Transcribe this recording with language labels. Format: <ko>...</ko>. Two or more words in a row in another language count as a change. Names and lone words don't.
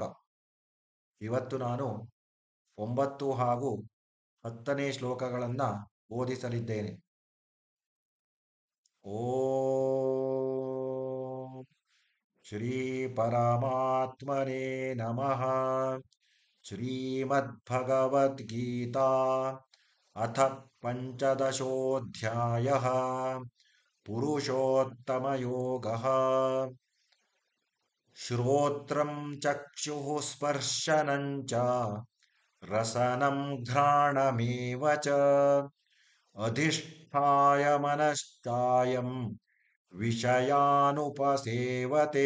<kn>ಇವತ್ತು ನಾನು 9 ಹಾಗೂ 10ನೇ ಶ್ಲೋಕಗಳನ್ನು ಬೋಧಿಸಲಿದ್ದೇನೆ.</kn> <sa>ಓಂ ಶ್ರೀ ಪರಮಾತ್ಮನೇ ನಮಃ. ಶ್ರೀಮದ್ಭಗವದ್ಗೀತಾ ಅಥ ಪಂಚದಶೋಧ್ಯಾಯಃ ಪುರುಷೋತ್ತಮಯೋಗಃ. ಶ್ರೋತ್ರಂ ಚಕ್ಷುಃ ಸ್ಪರ್ಶನಂ ಚ ರಸನಂ ಘ್ರಾಣಮೇವ ಚ ಅಧಿಷ್ಠಾಯ ಮನಶ್ಚಾಯಂ ವಿಷಯಾನುಪಸೇವತೆ.</sa>